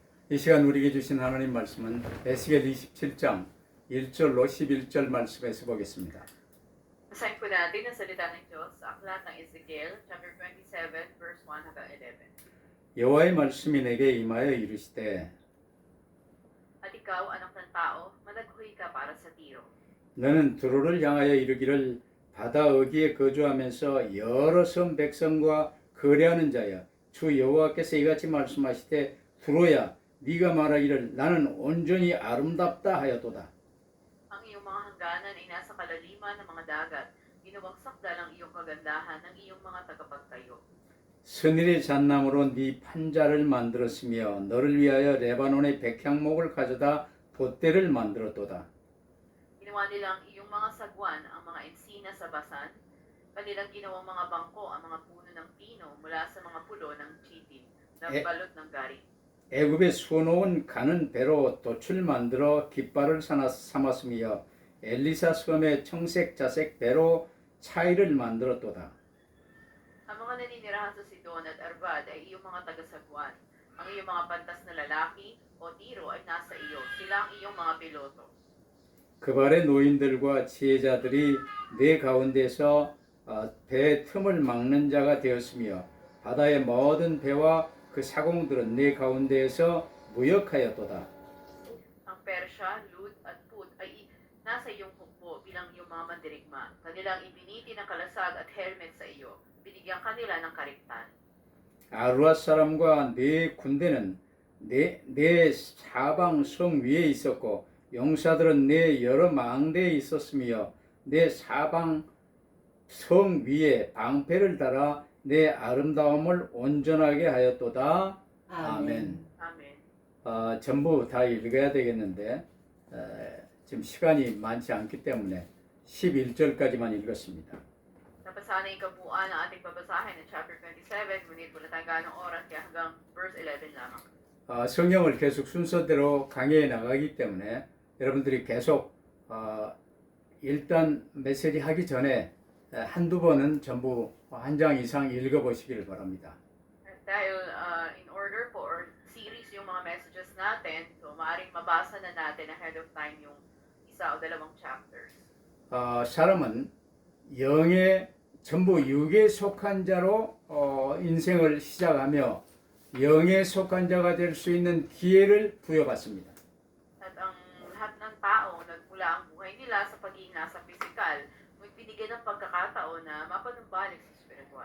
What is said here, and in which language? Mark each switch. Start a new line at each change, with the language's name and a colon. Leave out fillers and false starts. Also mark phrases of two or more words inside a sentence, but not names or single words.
Korean: 이 시간 우리에게 주신 하나님 말씀은 에스겔 27장 1절로 11절 말씀에서 보겠습니다.
Filipino: Basahin po natin ang salita ng Diyos sa aklat ng Ezekiel, chapter 27, verse 1 hanggang 11.
Korean: 여호와의 말씀이 내게 임하여 이르시되
Filipino: At ikaw, anak ng tao, managhuhi ka para sa Tiro.
Korean: 너는 두로를 향하여 이르기를 바다 어귀에 거주하면서 여러 섬 백성과 거래하는 자여 주 여호와께서 이같이 말씀하시되 두로야 네가 말하기를 나는 온전히 아름답다 하였도다.
Filipino: Ang iyong mga hangganan ay nasa kalaliman ng mga dagat. Ginawang sakdal ang iyong kagandahan ng iyong mga tagapagtayo.
Korean: 스닐의 잣나무로 네 판자를 만들었으며 너를 위하여 레바논의 백향목을 가져다 돛대를 만들었도다.
Filipino: Ginawa nila ang iyong mga sagwan, ang mga ensina sa basan. Kanilang ginawang mga bangko ang mga puno ng pino mula sa mga pulo ng chitin na balot ng garing.
Korean: 애굽에 수놓은 가는 배로 돛을 만들어 깃발을 삼았으며 엘리사 섬의 청색 자색 배로 차이를 만들었도다.
Filipino: Ang mga naninirahan sa Sidon at Arvad ay iyong mga tagasagwan. Ang iyong mga pantas na lalaki o tiro ay nasa iyo. Sila ang iyong mga piloto.
Korean: 그 발의 노인들과 지혜자들이 내 가운데서 배 틈을 막는 자가 되었으며 바다의 모든 배와 그 사공들은 내 가운데에서 무역하였도다.
Filipino: Ang Persya, Lud at Put ay nasa iyong hukbo bilang iyong mga mandirigma. Kanilang ibiniti ng kalasag at helmet sa iyo. Binigyan kanila ng kariktan.
Korean: 아루앗 사람과 네 군대는 내 사방 성 위에 있었고 용사들은 내 여러 망대에 있었으며 내 사방 성 위에 방패를 달아 내 아름다움을 온전하게 하였도다. 아멘.
Filipino: Amen.
Korean: 전부 다 읽어야 되겠는데 지금 시간이 많지 않기 때문에 11절까지만 읽었습니다.
Filipino: Napasahan ang kabuuan ng ating babasahin ng chapter 27, ngunit wala tayong ganong oras kaya hanggang verse 11 lamang.
Korean: 성경을 계속 순서대로 강의해 나가기 때문에 여러분들이 계속 일단 메시지 하기 전에 한두 번은 전부 한 장 이상 읽어보시기를 바랍니다.
Filipino: At dahil
English: in order for series
Filipino: yung mga messages natin, so maaaring mabasa na natin
English: ahead of time
Filipino: yung isa o dalawang chapters.
Korean: 사람은 영의 전부 육에 속한 자로 인생을 시작하며 영에 속한 자가 될 수 있는 기회를 부여받습니다.
Filipino: At ang lahat ng tao, nagmula ang buhay nila sa pagiging nasa physical, ngunit binigyan ng pagkakataon na mapanumbalik sa spiritual.